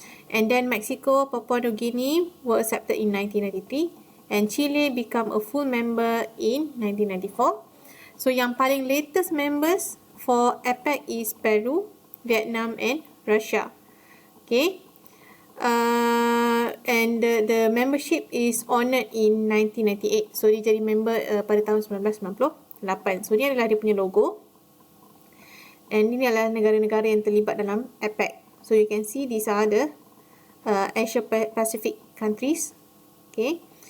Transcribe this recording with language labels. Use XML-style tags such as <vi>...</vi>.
<en>And then Mexico, Papua New Guinea were accepted in 1993 and Chile become a full member in 1994. So</en> <ms>yang paling</ms> <en>latest members for APEC is Peru, Vietnam and Russia. Okay. And the membership is honoured in 1998.</en> <ms>So dia jadi member pada tahun 1998. So ni adalah dia punya logo. And ini adalah negara-negara yang terlibat dalam APEC.</ms> <en>So you can see these are the Asia Pacific countries. Okay.</en>